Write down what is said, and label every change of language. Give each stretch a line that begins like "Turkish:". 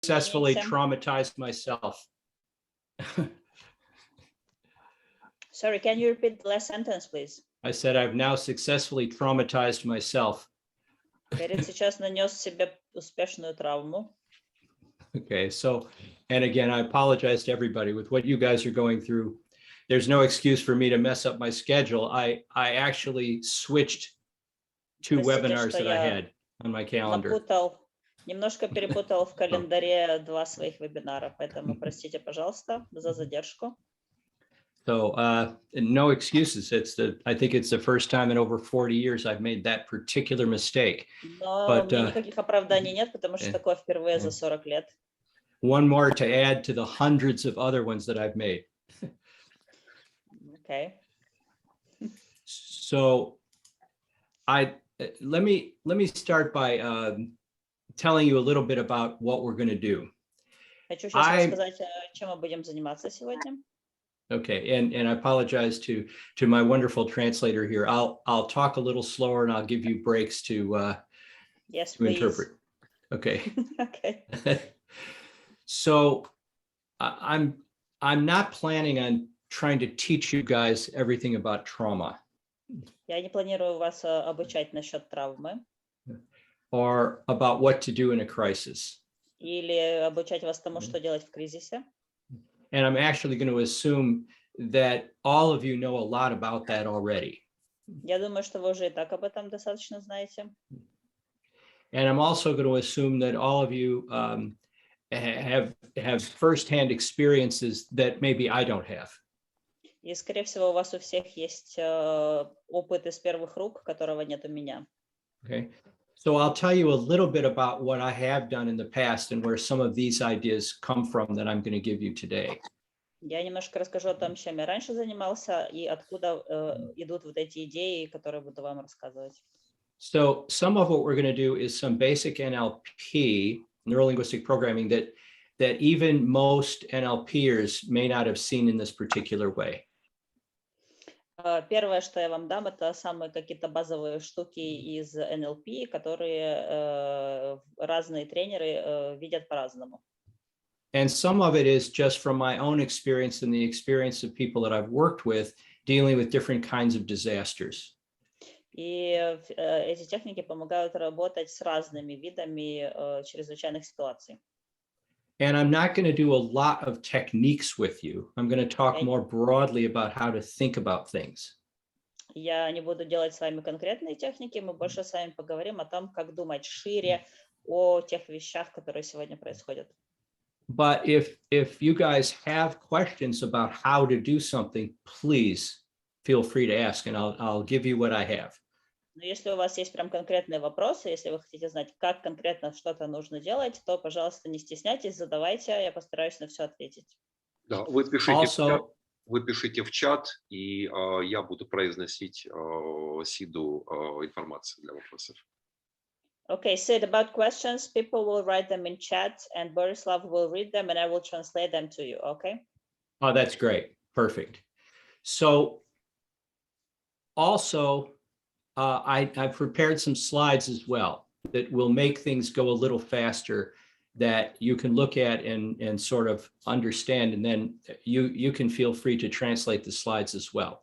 English: successfully traumatized myself. Sorry, can you repeat the last sentence, please? I said I've now successfully traumatized myself.
Russian: Перед сейчас нанес себе успешную травму.
English: Okay, so, and again, I apologize to everybody with what you guys are going through. There's no excuse for me to mess up my schedule. I actually switched two webinars that I had on my calendar.
Russian: Немножко перепутал в календаре два своих вебинара, поэтому простите, пожалуйста, за задержку.
English: So no excuses. I think it's the first time in over 40 years I've made that particular mistake.
Russian: Но мне никаких оправданий нет, потому что такое впервые за 40 лет.
English: One more to add to the hundreds of other ones that I've made. Okay. So let me start by telling you a little bit about what we're going to do.
Russian: Хочу сейчас рассказать, чем мы будем заниматься сегодня.
English: Okay, and I apologize to my wonderful translator here. I'll talk a little slower and I'll give you breaks to yes, to interpret. Okay. Okay. So I'm not planning on trying to teach you guys everything about trauma.
Russian: Я не планирую вас обучать насчет травмы.
English: Or about what to do in a crisis.
Russian: Или обучать вас тому, что делать в кризисе.
English: And I'm actually going to assume that all of you know a lot about that already.
Russian: Я думаю, что вы уже и так об этом достаточно знаете.
English: And I'm also going to assume that all of you have firsthand experiences that maybe I don't have.
Russian: И, скорее всего, у вас у всех есть опыт из первых рук, которого нет у меня.
English: Okay. So I'll tell you a little bit about what I have done in the past and where some of these ideas come from that I'm going to give you today.
Russian: Я немножко расскажу о том, чем я раньше занимался и откуда идут вот эти идеи, которые буду вам рассказывать.
English: So some of what we're going to do is some basic NLP, neurolinguistic programming, that even most NLPers may not have seen in this particular way.
Russian: Первое, что я вам дам, это самые какие-то базовые штуки из NLP, которые разные тренеры видят по-разному.
English: And some of it is just from my own experience and the experience of people that I've worked with dealing with different kinds of disasters.
Russian: И эти техники помогают работать с разными видами чрезвычайных ситуаций.
English: And I'm not going to do a lot of techniques with you. I'm going to talk more broadly about how to think about things.
Russian: Я не буду делать с вами конкретные техники, мы больше с вами поговорим о том, как думать шире о тех вещах, которые сегодня происходят.
English: But if you guys have questions about how to do something, please feel free to ask, and I'll give you what I have.
Russian: Но если у вас есть прям конкретные вопросы, если вы хотите знать, как конкретно что-то нужно делать, то, пожалуйста, не стесняйтесь, задавайте, я постараюсь на все ответить. Да, вы пишите в чат, и я буду произносить Сиду информацию для вопросов.
English: Okay, Sid, about questions, people will write them in chat, and Borislav will read them, and I will translate them to you, okay? Oh, that's great. Perfect. So also, I've prepared some slides as well that will make things go a little faster that you can look at and sort of understand, and then you can feel free to translate the slides as well.